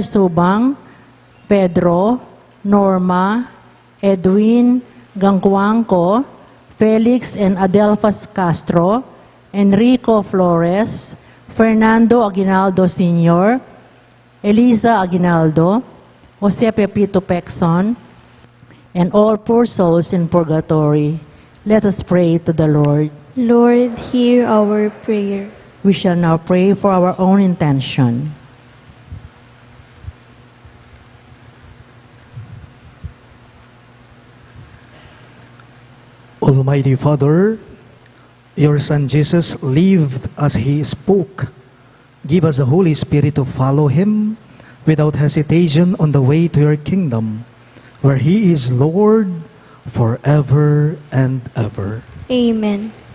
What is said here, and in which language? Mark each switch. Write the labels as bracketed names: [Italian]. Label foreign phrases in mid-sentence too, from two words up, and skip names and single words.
[English] Subang, Pedro, Norma, Edwin Gangcuangco, Felix and Adelphas Castro, Enrico Flores, Fernando Aguinaldo Sr., Eliza Aguinaldo, Jose Pepito Pexon, and all poor souls in purgatory. Let us pray to the Lord. Lord, hear our prayer. We shall now pray for our own intention. Almighty Father, your Son Jesus lived as He spoke. Give us the Holy Spirit to follow Him without hesitation on the way to your kingdom, where He is Lord forever and ever. Amen.